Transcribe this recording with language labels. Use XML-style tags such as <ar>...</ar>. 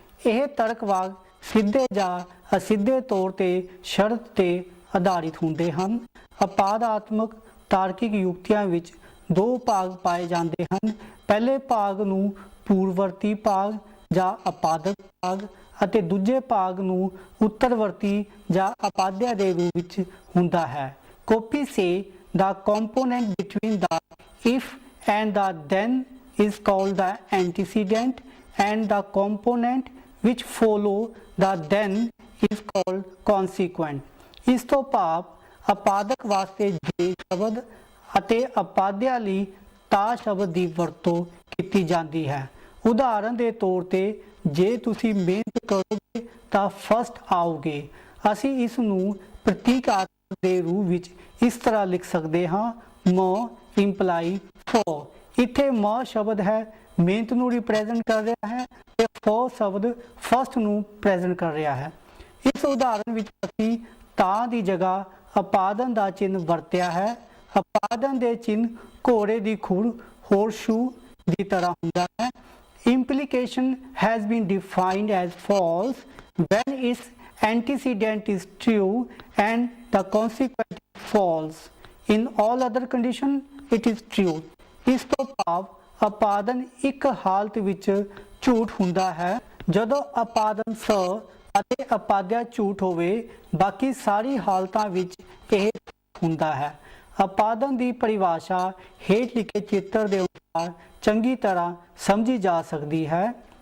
<pa>ਇਹ ਤਰਕ ਵਾਕ ਸਿੱਧੇ ਜਾਂ ਅਸਿੱਧੇ ਤੌਰ ਤੇ ਸ਼ਰਤ ਤੇ ਆਧਾਰਿਤ ਹੁੰਦੇ ਹਨ। ਅਪਾਦਾਤਮਕ ਤਾਰਕਿਕ ਯੁਕਤੀਆਂ ਵਿੱਚ ਦੋ ਭਾਗ ਪਾਏ ਜਾਂਦੇ ਹਨ। ਪਹਿਲੇ ਭਾਗ ਨੂੰ ਪੂਰਵਰਤੀ ਭਾਗ ਜਾਂ ਅਪਾਦਕ ਭਾਗ ਅਤੇ ਦੂਜੇ ਭਾਗ ਨੂੰ ਉੱਤਰਵਰਤੀ ਜਾਂ ਅਪਾਦਿਆ ਦੇ ਰੂਪ ਵਿੱਚ ਹੁੰਦਾ ਹੈ।</pa> <en>Copy say the component between the if and the then is called the antecedent and the component which follow the then is called consequent।</en> <pa>ਇਸ ਤੋਂ ਭਾਵ ਅਪਾਦਕ ਵਾਸਤੇ ਜੇ ਸ਼ਬਦ ਅਤੇ ਅਪਾਦਿਆ ਲਈ ਤਾ ਸ਼ਬਦ ਦੀ ਵਰਤੋਂ ਕੀਤੀ ਜਾਂਦੀ ਹੈ। ਉਦਾਹਰਨ ਦੇ ਤੌਰ ਤੇ ਜੇ ਤੁਸੀਂ ਮਿਹਨਤ ਕਰੋਗੇ ਤਾਂ ਫਸਟ ਆਓਗੇ। ਅਸੀਂ ਇਸ ਨੂੰ ਪ੍ਰਤੀਕਾਤਮਕ ਦੇ ਰੂਪ ਵਿੱਚ ਇਸ ਤਰ੍ਹਾਂ ਲਿਖ ਸਕਦੇ ਹਾਂ, ਮ ਇੰਪਲਾਈ ਫॉर। ਇੱਥੇ ਮ ਸ਼ਬਦ ਹੈ ਮਿਹਨਤ ਨੂੰ ਰਿਪਰੈਜ਼ੈਂਟ ਕਰ ਰਿਹਾ ਹੈ ਤੇ ਫॉर ਸ਼ਬਦ ਫਸਟ ਨੂੰ ਪ੍ਰੈਜ਼ੈਂਟ ਕਰ ਰਿਹਾ ਹੈ। ਇਸ ਉਦਾਹਰਨ ਵਿੱਚ ਅਸੀਂ ਤਾਂ ਦੀ ਜਗ੍ਹਾ ਅਪਾਦਨ ਦਾ ਚਿੰਨ੍ਹ ਵਰਤਿਆ ਹੈ। ਅਪਾਦਨ ਦੇ ਚਿੰਨ੍ਹ ਘੋੜੇ ਦੀ ਖੁਰ ਹੋਰਸ਼ੂ ਦੀ ਤਰ੍ਹਾਂ ਹੁੰਦਾ ਹੈ।</pa> <en>Implication has been defined as false when its antecedent is true and the consequent is false. In all other conditions it is true।</en> <pa>ਇਸ ਤੋਂ ਭਾਵ ਅਪਾਦਨ ਇੱਕ ਹਾਲਤ ਵਿੱਚ ਝੂਠ ਹੁੰਦਾ ਹੈ ਜਦੋਂ ਅਪਾਦਨ ਸ ਅਤੇ ਅਪਾਦਿਆ ਝੂਠ ਹੋਵੇ, ਬਾਕੀ ਸਾਰੀ ਹਾਲਤਾਂ ਵਿੱਚ ਇਹ ਹੁੰਦਾ ਹੈ। ਉਪਾਦਨ ਦੀ ਪਰਿਭਾਸ਼ਾ ਹੇਠ ਲਿਖੇ ਚਿੱਤਰ ਦੇ ਅਨੁਸਾਰ ਚੰਗੀ ਤਰ੍ਹਾਂ ਸਮਝੀ ਜਾ ਸਕਦੀ ਹੈ।</pa>